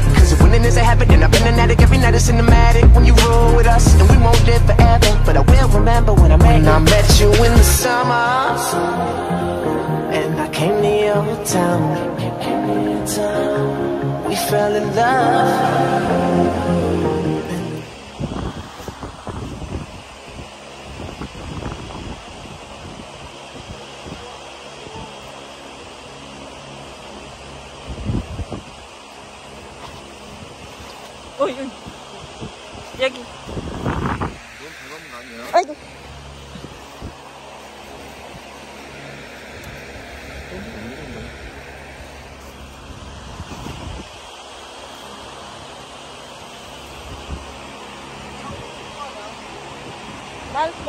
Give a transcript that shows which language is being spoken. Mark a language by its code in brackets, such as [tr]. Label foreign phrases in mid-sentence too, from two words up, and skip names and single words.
[en] Cause if winning is a habit, then I've been an addict. Every night it's cinematic. When you roll with us, and we won't live forever. But I will remember when I met you in the summer. And I came to your town. We fell in love. [tl] Uy, uy. Yagi. Ay, [ko] 말고.